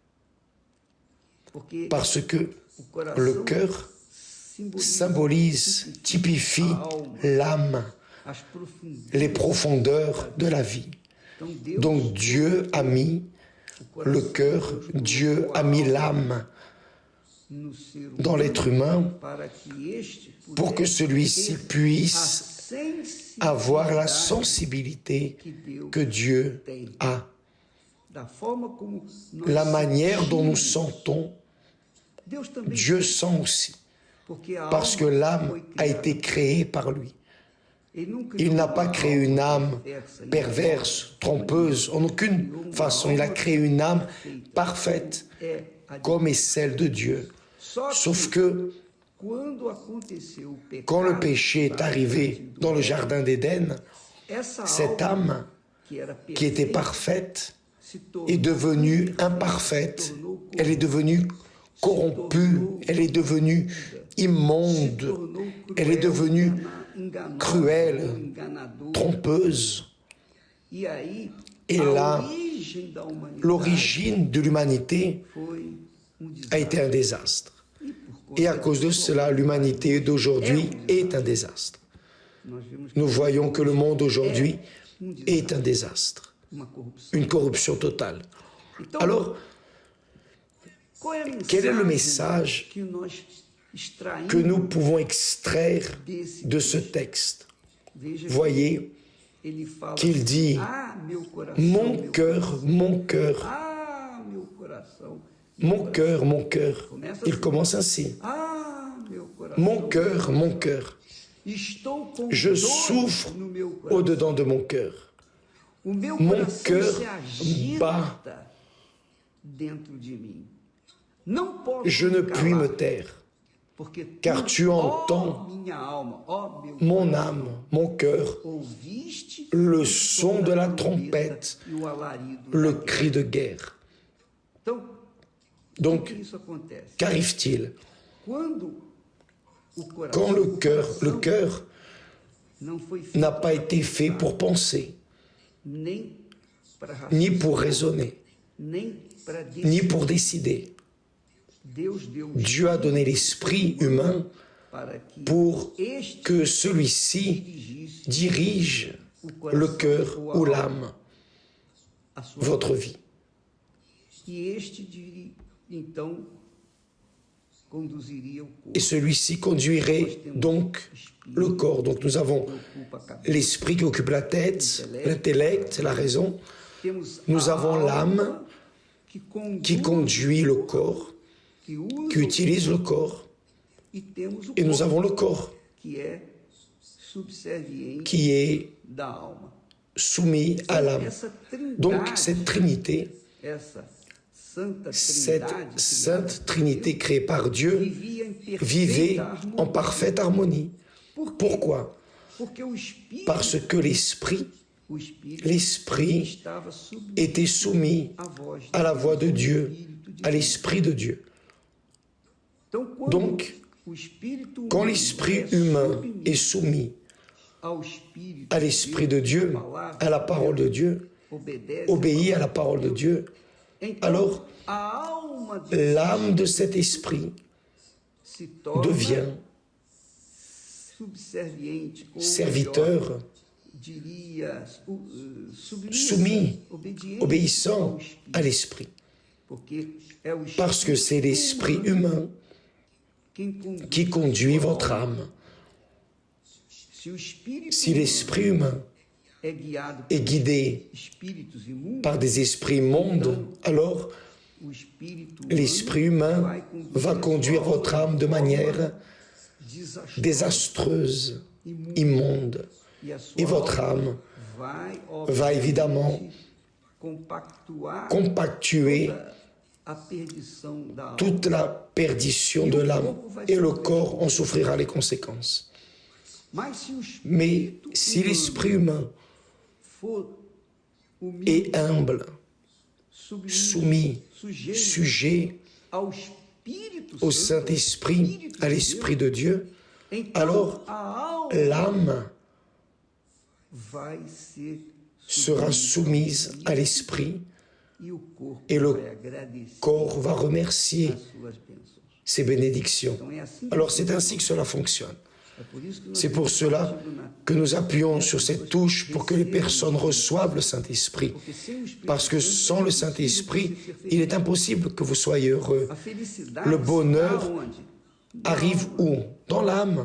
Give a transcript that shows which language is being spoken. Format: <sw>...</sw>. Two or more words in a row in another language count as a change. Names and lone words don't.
<fr>Parce que le cœur symbolise, typifie l'âme, les profondeurs de la vie. Donc Dieu a mis le cœur, Dieu a mis l'âme</fr> <pt>no ser</pt> <fr>dans l'être humain</fr> <pt>para que este</pt> <fr>pour que celui-ci</fr> <pt>ter</pt> <fr>puisse</fr> <pt>a</pt> <fr>avoir la</fr> <pt>sensibilidade</pt> <fr>sensibilité</fr> <pt>que</pt> <fr>que Dieu a.</fr> <pt>da forma como nós</pt> <fr>La manière dont nous</fr> <pt>sentimos,</pt> <fr>sentons,</fr> <pt>Deus também</pt> <fr>Dieu sent aussi,</fr> <pt>porque a</pt> <fr>parce que</fr> <pt>alma</pt> <fr>l'âme</fr> <pt>foi</pt> <fr>a</fr> <pt>criada.</pt> <fr>été créée par lui.</fr> <pt>Ele não criou</pt> <fr>Il n'a</fr> <pt>uma</pt> <fr>pas créé une âme</fr> <pt>perversa,</pt> <fr>perverse, trompeuse, en aucune façon. Il a créé une âme parfaite,</fr> <pt>é a de</pt> <fr>comme est celle de Dieu.</fr> <pt>Só</pt> <fr>Sauf</fr> <pt>que</pt> <fr>que</fr> <pt>quando aconteceu o pecado,</pt> <fr>quand le péché est arrivé dans le jardin d'Éden,</fr> <pt>essa</pt> <fr>cette</fr> <pt>alma</pt> <fr>âme</fr> <pt>que era</pt> <fr>qui était</fr> <pt>perfeita</pt> <fr>parfaite</fr> <pt>se tornou</pt> <fr>est devenue imparfaite, elle est devenue corrompue, elle est devenue immonde, elle est devenue cruelle, trompeuse.</fr> <pt>E aí,</pt> <fr>Et</fr> <pt>a</pt> <fr>là,</fr> <pt>origem da humanidade</pt> <fr>l'origine de l'humanité</fr> <pt>foi</pt> <fr>a été un désastre. Et à cause de cela, l'humanité d'aujourd'hui est un désastre.</fr> <pt>nós vemos</pt> <fr>Nous voyons que le monde aujourd'hui est un désastre,</fr> <pt>uma corrupção.</pt> <fr>une corruption totale.</fr> <pt>Então,</pt> <fr>Alors,</fr> <pt>qual é a</pt> <fr>quel est le</fr> <pt>mensagem</pt> <fr>message</fr> <pt>que nós extraímos</pt> <fr>que nous pouvons extraire</fr> <pt>desse</pt> <fr>de ce texte?</fr> <pt>Veja</pt> <fr>Voyez</fr> <pt>ele fala</pt> <fr>qu'il dit,</fr> <pt>ah, meu coração,</pt> <fr>mon</fr> <pt>meu</pt> <fr>cœur, mon cœur,</fr> <pt>ah, meu coração,</pt> <fr>mon cœur, mon cœur. Il commence ainsi.</fr> <pt>ah, meu coração,</pt> <fr>Mon cœur, mon cœur.</fr> <pt>estou com</pt> <fr>Je</fr> <pt>dor</pt> <fr>souffre</fr> <pt>no meu coração.</pt> <fr>au-dedans de mon cœur.</fr> <pt>O meu</pt> <fr>Mon</fr> <pt>coração</pt> <fr>cœur</fr> <pt>se agita</pt> <fr>bat.</fr> <pt>dentro de mim. Não posso</pt> <fr>Je ne</fr> <pt>me</pt> <fr>puis</fr> <pt>calar,</pt> <fr>me taire,</fr> <pt>porque</pt> <fr>car tu</fr> <pt>ó</pt> <fr>entends</fr> <pt>minha alma, ó meu</pt> <fr>mon âme, mon cœur,</fr> <pt>ouviste</pt> <fr>le</fr> <pt>o</pt> <fr>son de la trompette,</fr> <pt>e o alarido</pt> <fr>le</fr> <pt>da guerra.</pt> <fr>cri de guerre.</fr> <pt>Então, por que</pt> <fr>Donc,</fr> <pt>isso acontece?</pt> <fr>qu'arrive-t-il?</fr> <pt>Quando o coração,</pt> <fr>Quand le cœur</fr> <pt>não foi feito</pt> <fr>n'a pas été fait pour penser,</fr> <pt>nem para</pt> <fr>ni pour raisonner,</fr> <pt>nem para</pt> <fr>ni pour décider.</fr> <pt>Deus deu o</pt> <fr>Dieu a donné l'esprit humain</fr> <pt>para que</pt> <fr>pour</fr> <pt>este</pt> <fr>que celui-ci</fr> <pt>dirigisse</pt> <fr>dirige</fr> <pt>o</pt> <fr>le</fr> <pt>coração</pt> <fr>cœur</fr> <pt>ou a</pt> <fr>ou</fr> <pt>alma,</pt> <fr>l'âme,</fr> <pt>a sua</pt> <fr>votre vie.</fr> <pt>E este então conduziria o corpo.</pt> <fr>Et celui-ci conduirait donc le corps. Donc nous avons</fr> <pt>Ocupa a cabeça.</pt> <fr>l'esprit qui occupe la tête, l'intellect, la raison.</fr> <pt>Temos</pt> <fr>Nous</fr> <pt>a</pt> <fr>avons</fr> <pt>alma</pt> <fr>l'âme qui conduit le corps,</fr> <pt>que usa</pt> <fr>qui utilise le corps.</fr> <pt>e temos o</pt> <fr>Et nous</fr> <pt>corpo,</pt> <fr>avons le corps</fr> <pt>que é subserviente</pt> <fr>qui est</fr> <pt>da alma.</pt> <fr>soumis à l'âme.</fr> <pt>Essa trindade,</pt> <fr>Donc cette Trinité,</fr> <pt>essa santa</pt> <fr>cette</fr> <pt>trindade</pt> <fr>sainte Trinité créée par Dieu,</fr> <pt>vivia em perfeita</pt> <fr>vivait</fr> <pt>harmonia.</pt> <fr>en parfaite harmonie.</fr> <pt>Por quê?</pt> <fr>Pourquoi?</fr> <pt>Porque o Espírito,</pt> <fr>Parce que l'esprit</fr> <pt>l'Esprit estava</pt> <fr>était soumis</fr> <pt>à voz de</pt> <fr>à la voix de Dieu,</fr> <pt>Espírito de</pt> <fr>à</fr> <pt>Deus.</pt> <fr>l'esprit de Dieu.</fr> <pt>Então, quando</pt> <fr>Donc,</fr> <pt>o espírito</pt> <fr>quand</fr> <pt>humano</pt> <fr>l'esprit</fr> <pt>é</pt> <fr>humain</fr> <pt>submisso</pt> <fr>est soumis</fr> <pt>ao Espírito</pt> <fr>à l'esprit de Dieu, à la parole de Dieu,</fr> <pt>obedece</pt> <fr>obéit à la parole de Dieu,</fr> <pt>então,</pt> <fr>alors</fr> <pt>a alma de</pt> <fr>l'âme de cet esprit</fr> <pt>se torna</pt> <fr>devient</fr> <pt>subserviente, ou</pt> <fr>serviteur,</fr> <pt>melhor, diria, submissa,</pt> <fr>soumis,</fr> <pt>obediente</pt> <fr>obéissant</fr> <pt>ao Espírito,</pt> <fr>à l'esprit.</fr> <pt>porque é o</pt> <fr>Parce que c'est l'esprit humain</fr> <pt>quem conduz</pt> <fr>qui conduit</fr> <pt>sua</pt> <fr>votre</fr> <pt>alma.</pt> <fr>âme.</fr> <pt>Se o espírito</pt> <fr>Si l'esprit humain</fr> <pt>é guiado</pt> <fr>est</fr> <pt>por</pt> <fr>guidé</fr> <pt>espíritos imundos,</pt> <fr>par des esprits immondes, alors</fr> <pt>o espírito</pt> <fr>l'esprit humain va conduire votre âme de manière désastreuse, immonde.</fr> <pt>e a sua</pt> <fr>Et votre</fr> <pt>alma</pt> <fr>âme</fr> <pt>vai,</pt> <fr>va évidemment compactuer</fr> <pt>a perdição da alma.</pt> <fr>toute la perdition de l'âme et le corps en souffrira les conséquences.</fr> <pt>Mas se o</pt> <fr>Mais</fr> <pt>espírito</pt> <fr>si l'esprit humain</fr> <pt>for humilde,</pt> <fr>est humble,</fr> <pt>submisso,</pt> <fr>soumis,</fr> <pt>sujeito</pt> <fr>sujet</fr> <pt>ao Espírito</pt> <fr>au</fr> <pt>Santo,</pt> <fr>Saint-Esprit, à l'Esprit de Dieu,</fr> <pt>então</pt> <fr>alors</fr> <pt>a alma</pt> <fr>l'âme</fr> <pt>vai ser</pt> <fr>sera soumise à l'Esprit</fr> <pt>e o corpo</pt> <fr>et le</fr> <pt>vai agradecer</pt> <fr>corps va remercier</fr> <pt>as suas bênçãos.</pt> <fr>ses bénédictions.</fr> <pt>Então é assim que</pt> <fr>Alors c'est ainsi que cela fonctionne.</fr> <pt>a</pt> <fr>C'est pour cela que nous appuyons sur cette touche pour que les personnes reçoivent le Saint-Esprit. Parce que sans le Saint-Esprit, il est impossible que vous soyez heureux. Le bonheur arrive où? Dans l'âme.</fr>